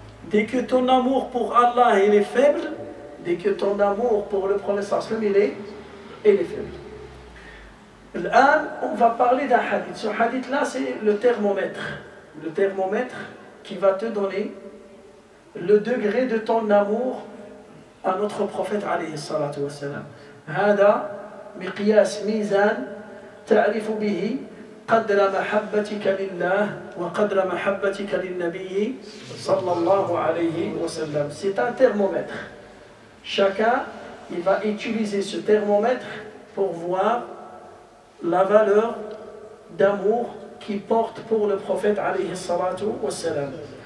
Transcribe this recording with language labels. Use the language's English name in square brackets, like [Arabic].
[French] Dès que ton amour pour Allah il est faible, dès que ton amour pour le prophète sallallahu alayhi wa sallam il est faible. Là, on va parler d'un hadith. Ce hadith-là, c'est le thermomètre. Le thermomètre qui va te donner le degré de ton amour à notre prophète [Arabic] عليه الصلاة والسلام. هذا مقياس ميزان تعرف به قدر محبتك لله وقدر محبتك للنبي صلى الله عليه وسلم. [French] C'est un thermomètre. Chacun, il va utiliser ce thermomètre pour voir la valeur d'amour qu'il porte pour le prophète [Arabic] عليه الصلاة والسلام.